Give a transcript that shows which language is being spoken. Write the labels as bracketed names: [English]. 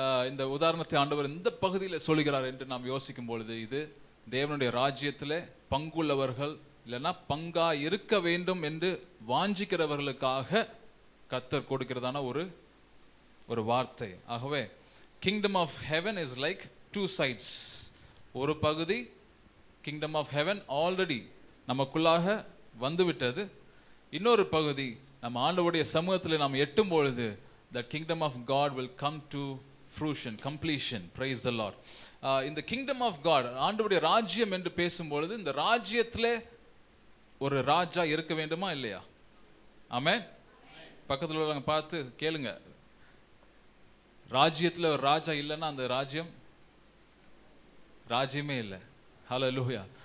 [Tamil] இந்த உதாரணத்தை ஆண்டவர் இந்த பகுதியில் சொல்கிறார் என்று நாம் யோசிக்கும் பொழுது, இது தேவனுடைய ராஜ்யத்திலே பங்குள்ளவர்கள் இல்லைன்னா பங்கா இருக்க வேண்டும் என்று வாஞ்சிக்கிறவர்களுக்காக கர்த்தர் கொடுக்கிறதான ஒரு வார்த்தை. [English] ஆகவே kingdom of heaven is like two sides. [Tamil] ஒரு பகுதி கிங்டம் ஆஃப் ஹெவன் ஆல்ரெடி நமக்குள்ளாக வந்துவிட்டது. இன்னொரு பகுதி நம்ம ஆண்டவருடைய சமூகத்தில் நாம் எட்டும் பொழுது [English] the kingdom of God will come to fruition, completion. Praise the Lord. [Tamil] இந்த [English] kingdom of God, [Tamil] ஆண்டவருடைய ராஜ்யம் என்று பேசும்பொழுது இந்த ராஜ்யத்திலே ஒரு ராஜா இருக்க வேண்டுமா இல்லையா? ஆமென். பக்கத்தில் உள்ளவங்க பார்த்து கேளுங்க, ராஜ்யத்தில் ஒரு ராஜா இல்லைன்னா அந்த ராஜ்யமே இல்லை. ஹல்லேலூயா.